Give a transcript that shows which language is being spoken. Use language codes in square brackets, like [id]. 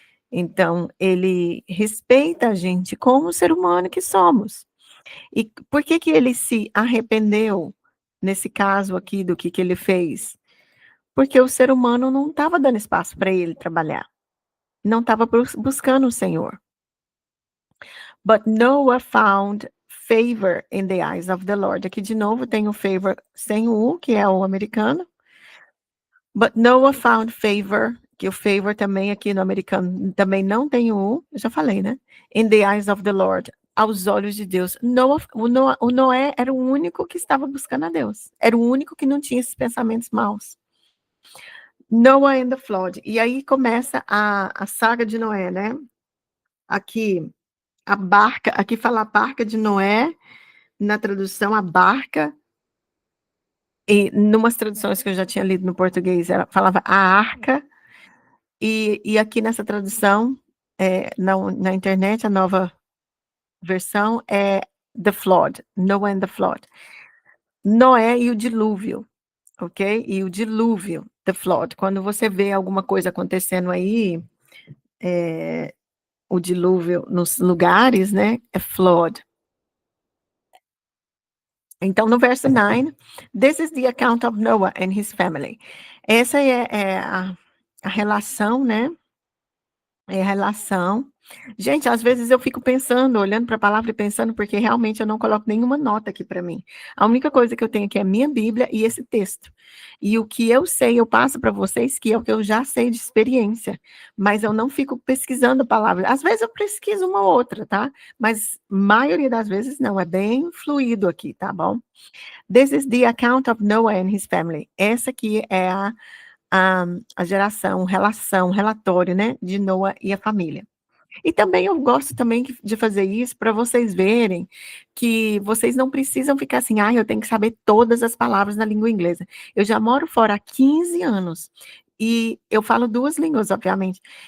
[pt] Então, ele respeita a gente como ser humano que somos. E por que que ele se arrependeu, nesse caso aqui, do que ele fez? Porque o ser humano não estava dando espaço para ele trabalhar, não estava buscando o Senhor. [en] But Noah found favor in the eyes of the Lord. [pt] Aqui de novo tem o favor sem o U, que é o americano. [en] But Noah found favor, [pt] que o favor também aqui no americano também não tem o U, eu já falei, né? [en] In the eyes of the Lord, [pt] aos olhos de Deus. O Noé era o único que estava buscando a Deus. Era o único que não tinha esses pensamentos maus. [en] Noah and the flood. [pt] E aí começa a saga de Noé, né? Aqui, aqui fala a barca de Noé, na tradução, a barca. E numas traduções que eu já tinha lido no português, ela falava a arca. E aqui nessa tradução, na internet, a nova versão é [en] The Flood, Noah and the Flood. [pt] Noé e o dilúvio, ok? E o dilúvio, [en] The Flood. [pt] Quando você vê alguma coisa acontecendo aí, o dilúvio nos lugares, né? É flood. Então, no verso 9, [en] this is the account of Noah and his family. [pt] Essa é a relação, né? É a relação. Gente, às vezes eu fico pensando, olhando para a palavra e pensando, porque realmente eu não coloco nenhuma nota aqui para mim. A única coisa que eu tenho aqui é a minha Bíblia e esse texto. E o que eu sei, eu passo para vocês, que é o que eu já sei de experiência. Mas eu não fico pesquisando a palavra. Às vezes eu pesquiso uma ou outra, tá? Mas maioria das vezes não, é bem fluido aqui, tá bom? [en] This is the account of Noah and his family. [pt] Essa aqui é a geração, relatório, né, de Noah e a família. E também eu gosto também de fazer isso para vocês verem que vocês não precisam ficar assim, eu tenho que saber todas as palavras na língua inglesa. Eu já moro fora há 15 anos e eu falo 2 línguas, obviamente.